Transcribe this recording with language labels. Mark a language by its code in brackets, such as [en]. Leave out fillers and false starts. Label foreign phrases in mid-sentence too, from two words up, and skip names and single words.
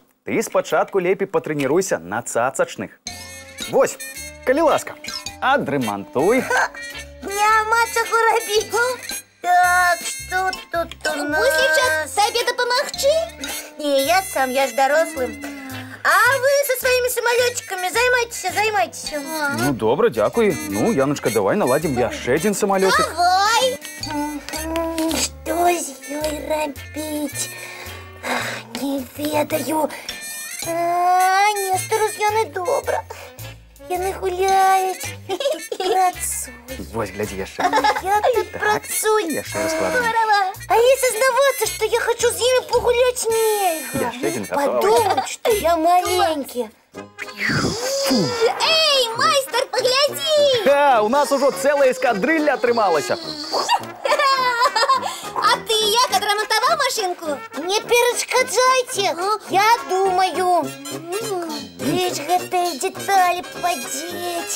[be] Ты спачатку лепей патрэніруйся на цацачных. Вось, калі ласка, адрамантуй. Няма чаго рабіць. Так, што тут у нас? Буслічак, табе дапамагчы? Не, я сам, я ж дарослым. [ru] А вы со своими самолетиками займайтесь. [be] Ну, добра, дзякуй. Ну, Яночка, давай наладзім яшчэ адзін самолетик. Давай! Што з ёй рабіць? Не ведаю. Нестору з Янай добра. Яны гуляюць, працуюць. Вось, глядзі яшчэ. Я тут працую. Яшчэ раскладваем. [ru] А если сознаваться, что я хочу с ними погулять, нельзя. [be] Яшчэ адзін готовы. [ru] Подумать, что я маленький. Эй, [be] майстар, погляди! Ха, у нас ужо цэлая эскадрылля атрымалася. А ты як адрамантаваў машинку? Не перашкаджайце, я думаю. Ведь гэтыя деталі падзець.